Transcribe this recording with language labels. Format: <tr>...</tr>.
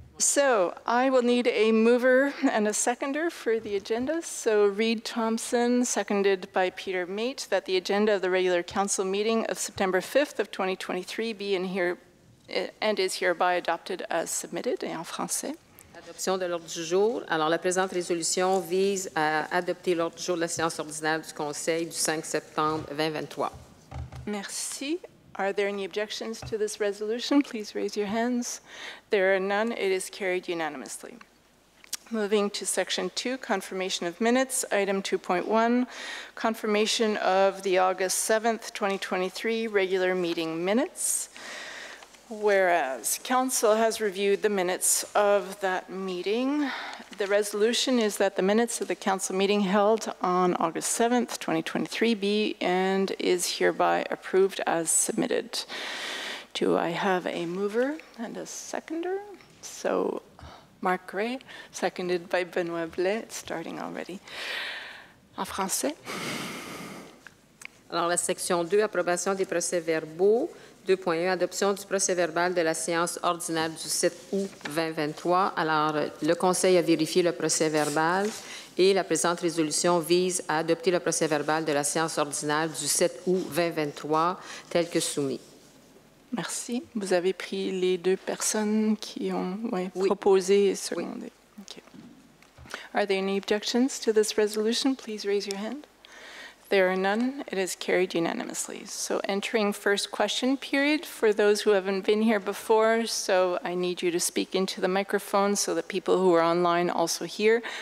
<en>So I will need a mover and a seconder for the agenda. So Reed Thompson, seconded by Peter Mate, that the agenda of the regular council meeting of September 5th of 2023 be in here and is hereby adopted as submitted</en> <fr>et en français. Adoption de l'ordre du jour. Alors, la présente résolution vise à adopter l'ordre du jour de la séance ordinaire du Conseil du 5 septembre 2023. Merci.</fr> <en>Are there any objections to this resolution? Please raise your hands. There are none. It is carried unanimously. Moving to Section 2, Confirmation of Minutes, Item 2.1, Confirmation of the August 7th, 2023 regular meeting minutes. Whereas Council has reviewed the minutes of that meeting, the resolution is that the minutes of the Council meeting held on August 7th, 2023 be and is hereby approved as submitted. Do I have a mover and a seconder? So Marc Gray, seconded by Benoit Blais, it's starting already.</en> <fr>En français. Alors, la section 2, approbation des procès-verbaux. 2.1, adoption du procès-verbal de la séance ordinaire du 7 août 2023. Alors, le Conseil a vérifié le procès-verbal et la présente résolution vise à adopter le procès-verbal de la séance ordinaire du 7 août 2023 tel que soumis. Merci. Vous avez pris les 2 personnes qui ont proposé et secondé. Oui.</fr> <en>Okay. Are there any objections to this resolution? Please raise your hand. There are none. It is carried unanimously. So entering first question period for those who haven't been here before. So I need you to speak into the microphone so that people who are online also hear.</en>